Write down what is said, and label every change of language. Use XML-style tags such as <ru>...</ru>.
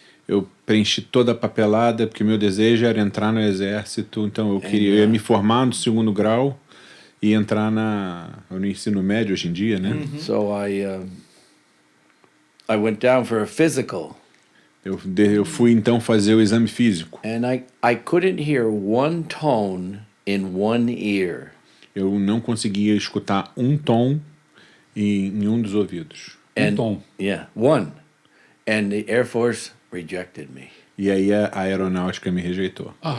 <pt>Eu preenchi toda a papelada porque meu desejo era entrar no exército, então eu ia me formar no segundo grau e entrar no ensino médio hoje em dia, né?</pt> <en>So I went down for a physical,</en> <pt>Eu fui então fazer o exame físico.</pt> <en>and I couldn't hear one tone in one ear.</en> <pt>Eu não conseguia escutar um tom em um dos ouvidos.</pt> <en>And,</en> <pt>tom.</pt> <en>Yeah, one. And the Air Force rejected me.</en> <pt>E aí a aeronáutica me rejeitou.</pt>